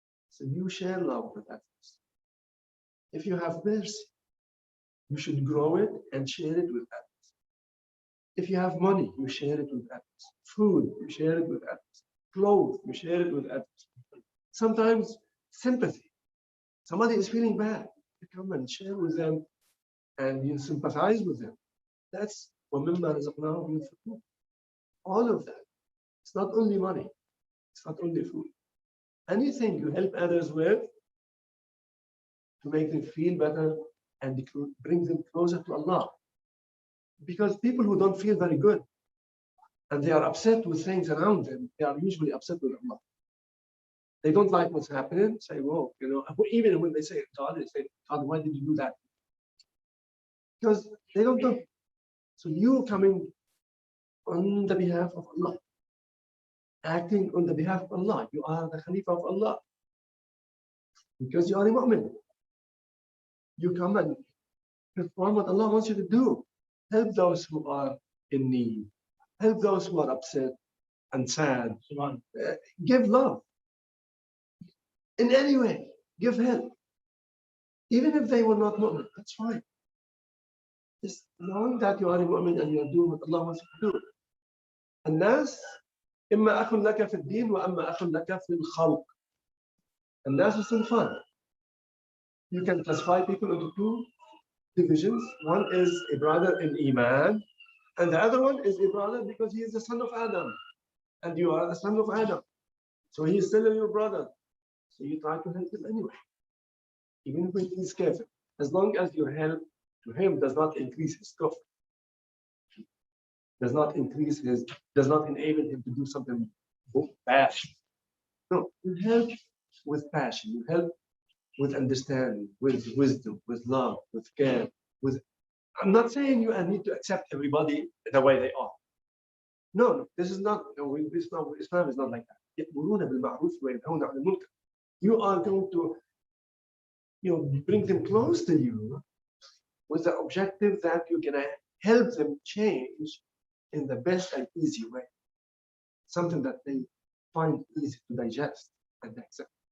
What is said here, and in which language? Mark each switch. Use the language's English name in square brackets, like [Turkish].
[English] So you share love with others. If you have mercy, you should grow it and share it with others. If you have money, you share it with others. Food, you share it with others. Clothes, you share it with others. Sometimes sympathy. Somebody is feeling bad. You come and share with them and you sympathize with them. That's [Arabic] وَمِمَّا رَزَقْنَاهُمْ يُنْفِقُونَ. [English] All of that. It's not only money. It's not only food. Anything you help others with to make them feel better and bring them closer to Allah. Because people who don't feel very good and they are upset with things around them, they are usually upset with Allah. They don't like what's happening, say, whoa, even when they say God, they say, God, why did you do that? Because they don't know. So you coming on the behalf of Allah, acting on the behalf of Allah, you are the Khalifa of Allah. Because you are a mu'min. You come and perform what Allah wants you to do. Help those who are in need. Help those who are upset and sad. Give love. In any way, give help. Even if they were not mu'min, that's fine. Just knowing that you are a mu'min and you are doing what Allah wants you to do. [Arabic] الناس إما أخ لك في الدين وأما أخ لك في الخلق. الناس صنفان. [English] you can classify people into two divisions. One is a brother in Iman, and the other one is a brother because he is the son of Adam, and you are the son of Adam. So he is still your brother. So you try to help him anyway, even when he is kafir. As long as your help to him does not increase his kufr, does not enable him to do something bad. No, you help with passion, you help with understanding, with wisdom, with love, with care, with. I'm not saying you need to accept everybody the way they are. No, this is not. No, Islam is not like that. [Arabic] يأمرون بالمعروف وينهون عن المنكر. [English] You are going to, bring them close to you with the objective that you're gonna help them change in the best and easy way, something that they find easy to digest and accept.